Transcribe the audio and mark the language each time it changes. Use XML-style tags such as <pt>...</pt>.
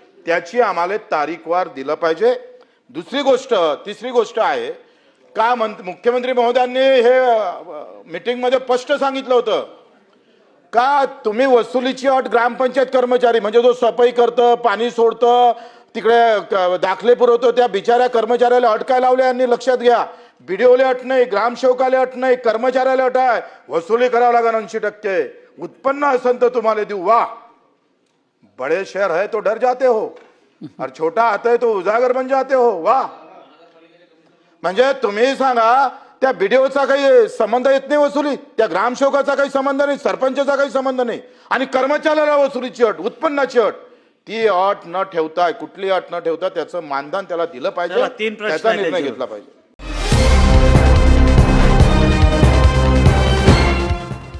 <mr>त्याची आम्हाला तारीखवार दिलं पाहिजे. तिसरी गोष्ट आहे का, मुख्यमंत्री महोदयांनी हे मीटिंग मध्ये स्पष्ट सांगितलं होतं का तुम्ही वसुलीची अट ग्रामपंचायत कर्मचारी म्हणजे जो सफाई करतं, पाणी सोडतं, तिकडे दाखले पुरवतो, त्या बिचाऱ्या कर्मचाऱ्याला अट काय लावल्या यांनी लक्षात घ्या. बीडीओला अट नाही, ग्रामसेवकाला अट नाही, कर्मचाऱ्याला अट आहे. वसुली करावं लागेल 80%. उत्पन्न असेल तर तुम्हाला देऊ. वाह.</mr> <hi>बड़े शहर है तो डर जाते हो और छोटा आता है तो उजागर बन जाते हो. वाह.</hi> <mr>म्हणजे तुम्ही सांगा, त्या बीडीओचा काही संबंध येत नाही वसुली, त्या ग्रामसेवकाचा काही संबंध नाही, सरपंचाचा काही संबंध नाही, आणि कर्मचाऱ्याला वसुलीची अट, उत्पन्नाची अट, ती अट न ठेवता, कुठली अट न ठेवता त्याचं मानधन त्याला दिलं पाहिजे, त्याचा निर्णय घेतला पाहिजे.</mr>